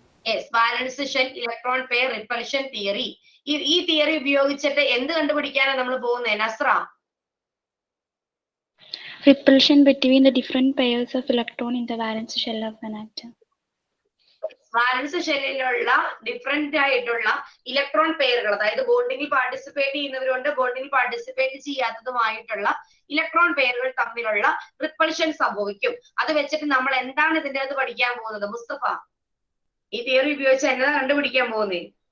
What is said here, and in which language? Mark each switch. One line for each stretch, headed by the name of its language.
Malayalam: Yes, വാലൻസ് shell electron pair repulsion theory. ഈ theory ഉപയോഗിച്ചിട്ട് എന്ത് കണ്ടുപിടിക്കാനാണ് നമ്മൾ പോകുന്നത് Nasra?
English: Repulsion between the different pairs of electron in the valence shell of an atom.
Malayalam: വാലൻസ് ഷെല്ലിലുള്ള different ആയിട്ടുള്ള electron പെയറുകൾ, അതായത് ബോണ്ടിങ്ങിൽ participate ചെയ്യുന്നവരുണ്ട്, ബോണ്ടിങ്ങിൽ പാർട്ടിസിപ്പേറ്റ് ചെയ്യാത്തതുമായിട്ടുള്ള ഇലക്ട്രോൺ പെയറുകൾ തമ്മിലുള്ള റിപ്പൾഷൻ സംഭവിക്കും. അത് വെച്ചിട്ട് നമ്മൾ എന്താണ് ഇതിന്റെ അകത്ത് പഠിക്കാൻ പോകുന്നത് മുസ്തഫ? ഈ തിയറി ഉപയോഗിച്ച് എന്നതാ കണ്ടുപിടിക്കാൻ പോകുന്നേ?